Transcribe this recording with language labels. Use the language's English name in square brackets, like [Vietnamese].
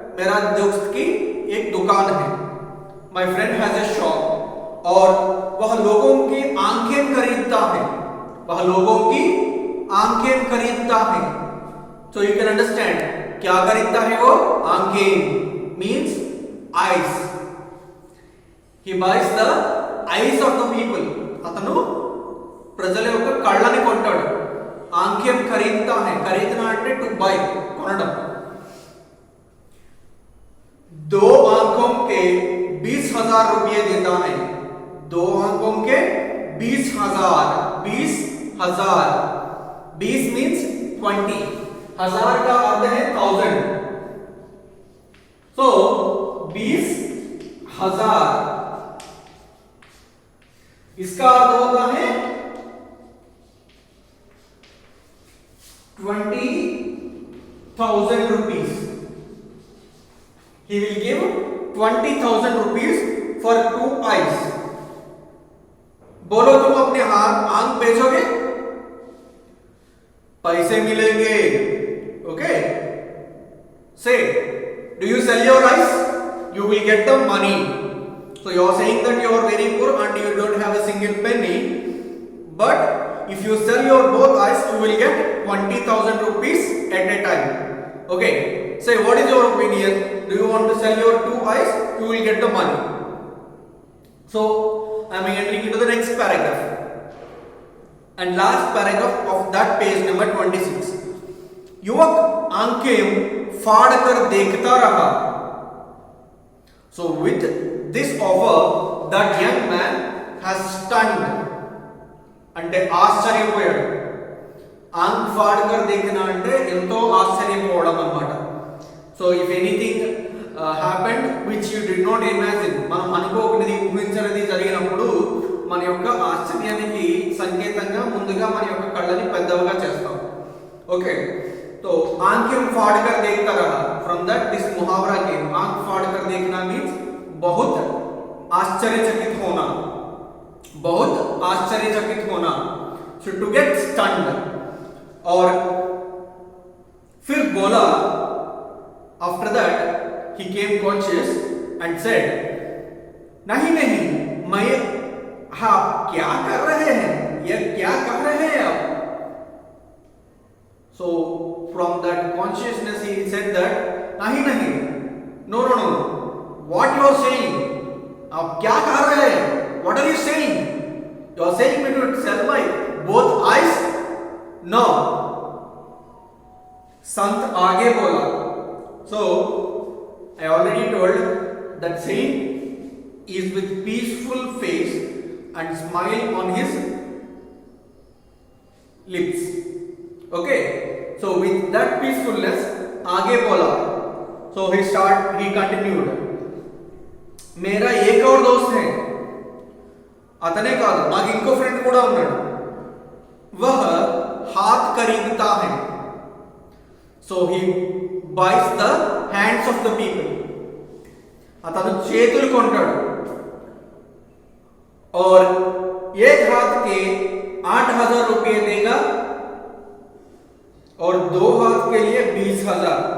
[Hindi] मेरा दोस्त की एक दुकान है. [English] My friend has a shop. [Hindi] और वह लोगों की आंखें खरीदता है. वह लोगों की आंखें खरीदता है. [English] so you can understand [Hindi] क्या खरीदता है वो? आंखें means eyes. [English] He buys the eyes of the people. [Telugu] అతను ప్రజల యొక్క కళ్ళని కొంటాడు. [Hindi] ఆంఖేం ఖరీదతా है. [Telugu] ఖరీదना అంటే [English] to buy, [Telugu] కొనడం. [Hindi] 2 आंखों के 20,000 रुपये देता है. 2 आंखों के 20,000. 20,000. 20 मीन्स 20. हजार का अर्थ है 1000. सो 20,000 इसका अर्थ होता है 20,000 rupees. [English] He will give 20,000 rupees for 2 eyes. [Hindi] बोलो तुम अपने आंख बेचोगे? पैसे मिलेंगे. [English] Okay, say do you sell your eyes? You will get the money. So you are saying that you are very poor and you don't have a single penny, but if you sell your both eyes you will get 20,000 rupees at a time. Okay, say what is your opinion? Do you want to sell your 2 eyes? You will get the money. So I am entering into the next paragraph and last paragraph of that page number 26. [Hindi] युवक आंखें फाड़ कर देखता रहा. [English] So with this offer that young man has stunned. [Telugu] అంటే ఆశ్చర్యపోయాడు. ఆంఖ్ ఫాడ్ కర్ देखना అంటే ఎంతో ఆశ్చర్యపోవడం అన్నమాట. [English] so if anything happened which you did not imagine, [Telugu] మనం అనుకోకున్నది ఊహించనిది జరిగినప్పుడు మన యొక్క ఆశ్చర్యానికి సంకేతంగా ముందుగా మన యొక్క కళ్ళని పెద్దవిగా చేస్తాం. [Hindi] ఓకే, तो आंखें फाड़ कर देखता रहा. [English] from that this [Hindi] मुहावरा केम. आंख फाड़ कर देखना मीन्स बहुत आश्चर्यचकित होना, बहुत आश्चर्यचकित होना. [English] So to get stunned. [Hindi] और फिर बोला, [English] after that he came conscious and said, [Hindi] नहीं नहीं मैं, आप क्या कर रहे हैं, ये क्या कर रहे हैं आप. [English] So from that consciousness he said that nahi nahi, no no no, what you are saying, [Hindi] आप क्या कर रहे हैं, [English] what are you saying, you are saying me to sell my both eyes. [Hindi] No, संत आगे बोला. [English] So I already told that saint is with peaceful face and smile on his lips. Okay, so with that peacefulness [Hindi] आगे बोला. [English] So he continued, [Hindi] मेरा एक और दोस्त है, [Telugu] अतने కాదు నాకు ఇంకో ఫ్రెండ్ కూడా ఉన్నాడు. [Hindi] वह हाथ खरीदता है. [English] So he buys the hands of the people. [Telugu] అతను చేతులు కొంటాడు. [Hindi] और एक हाथ के 8,000 रुपये देगा और 2 हाथ के लिए 20,000.